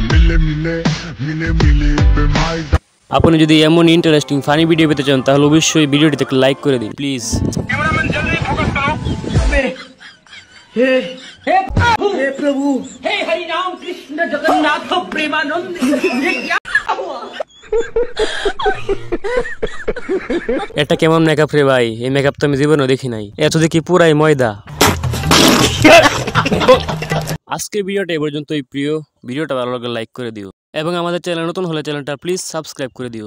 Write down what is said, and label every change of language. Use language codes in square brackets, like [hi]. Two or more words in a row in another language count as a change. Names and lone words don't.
[bn] আপনি যদি এমন [en] interesting funny video [bn] পেতে চান তাহলে অবশ্যই ভিডিওটিতে লাইক করে দিন প্লিজ। [hi] हे प्रभु हे हरि राम कृष्ण जगन्नाथ प्रेमानंद ये क्या हुआ? [bn] এটা কেমন মেকআপ রে ভাই? এই মেকআপ তো আমি জীবনেও দেখি নাই। এত দেখি পুরাই ময়দা। আজকের ভিডিওটা এ পর্যন্তই প্রিয়। ভিডিওটা ভালো লাগলে লাইক করে দিও এবং আমাদের চ্যানেল নতুন হলে চ্যানেলটা প্লিজ সাবস্ক্রাইব করে দিও।